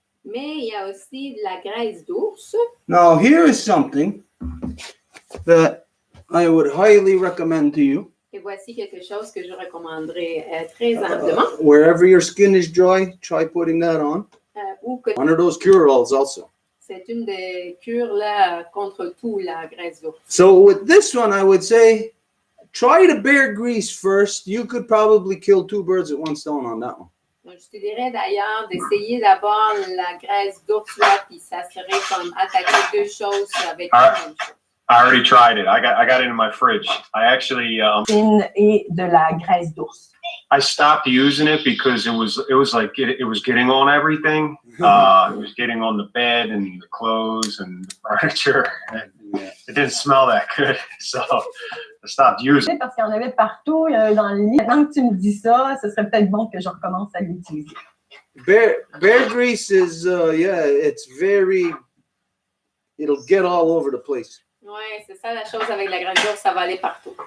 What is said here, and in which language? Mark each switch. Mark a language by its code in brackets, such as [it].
[fr] Mais il y a aussi de la graisse d'ours. [en] Now, here is something that I would highly recommend to you. [fr] Et voici quelque chose que je recommanderais très amplement. [en] Wherever your skin is dry, try putting that on. [fr] Ou que [en] One of those cure-alls also. [fr] c'est une des cures là contre tout, la graisse d'ours. [en] So with this one, I would say, try the bear grease first. You could probably kill two birds with one stone on that one. [fr] Donc, je te dirais d'ailleurs d'essayer d'abord la graisse d'ours là, puis ça serait comme attaquer deux choses avec la même chose. [en] I already tried it. I got it in my fridge. I actually [fr] Et de la graisse d'ours. [en] I stopped using it because it was like it was getting on everything. It was getting on the bed and the clothes and the furniture. And it didn't smell that good, so I stopped using it. [fr] Parce qu'il y en avait partout dans le lit. Maintenant que tu me dis ça, ce serait peut-être bon que je recommence à l'utiliser. [en] Bear grease is, it's very, it'll get all over the place. [fr] Oui, c'est ça la chose avec la graisse d'ours, ça va aller partout.